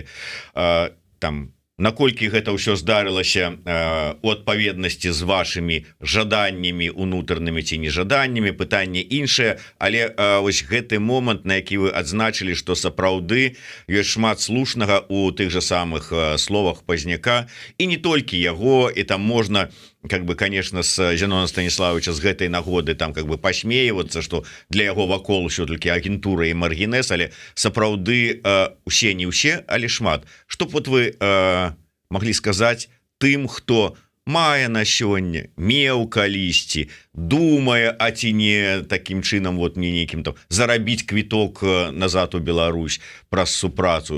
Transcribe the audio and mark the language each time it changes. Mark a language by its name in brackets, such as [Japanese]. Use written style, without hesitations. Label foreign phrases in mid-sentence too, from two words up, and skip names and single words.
[Belarusian] Там, наколькі гэта ўсё здарылася у адпаведнасці з вашымі жаданнямі унутранымі ці нежаданнямі, пытанне іншае, але вось гэты момант, на які вы адзначылі, што сапраўды ёсць шмат слушнага у тых жа самых словах Пазняка, і не толькі яго, і там можна, [Russian] как бы, конечно, с [Belarusian] Зянона Станіславовича з гэтай нагоды там [Russian] как бы пасмеиваться, что [Belarusian] для яго вакол ўсё толькі агентура і маргінез, але сапраўды усе не ўсе, але шмат. Што б вот вы маглі сказаць тым, хто мае на сёння, меў калісьці, думае, а ці не такім чынам вот мне нейкім там зарабіць квіток назад у Беларусь праз супрацу.